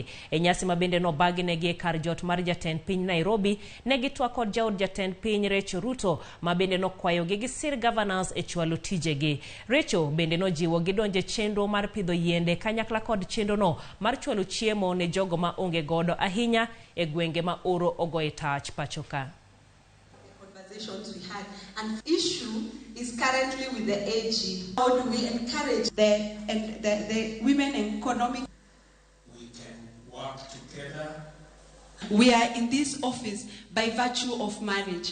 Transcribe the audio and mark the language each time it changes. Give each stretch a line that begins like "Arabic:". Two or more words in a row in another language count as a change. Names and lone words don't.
Luo (Kenya and Tanzania): E nyasi mabende no baginegi e kar jot mar jatend piny Nairobi, negi twa kod jaod jatend piny William Ruto mabende no kwayo gi sir gavanas e chwalo tijegi. Recho bende no jiwo gidonje chenro mar pidho yiende kanyakla kod chenro no mar chwalo chiemo ne jogo ma onge godo ahinya e gwenge ma oro ogoe tach pacho ka.
English: Conversations we had, and issue is currently with the AG. How do we encourage the women economic? We can work together. We are in this office by virtue of marriage.